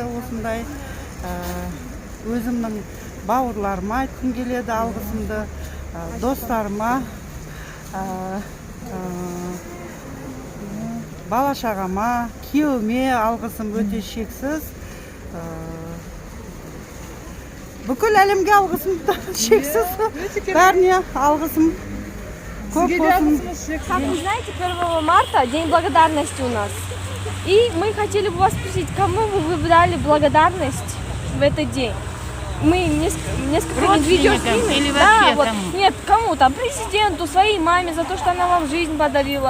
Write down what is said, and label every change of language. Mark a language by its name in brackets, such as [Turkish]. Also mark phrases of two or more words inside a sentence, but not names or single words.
[Kazakh] Осындай өзімнің бауырларыма айтқым келеді алғысымды, достарыма, бала-шағама, күйеуіме алғысым өте шексіз. Бүкіл әлемге алғысым шексіз. Бәріне алғысым көп болсын. [Russian] Как вы знаете, 1 марта день благодарности у нас. И мы хотели бы вас спросить, кому вы выбрали благодарность в этот день? Мы несколько видео снимем. Да, вот. Нет, кому там? Президенту, своей маме за то, что она вам жизнь подарила.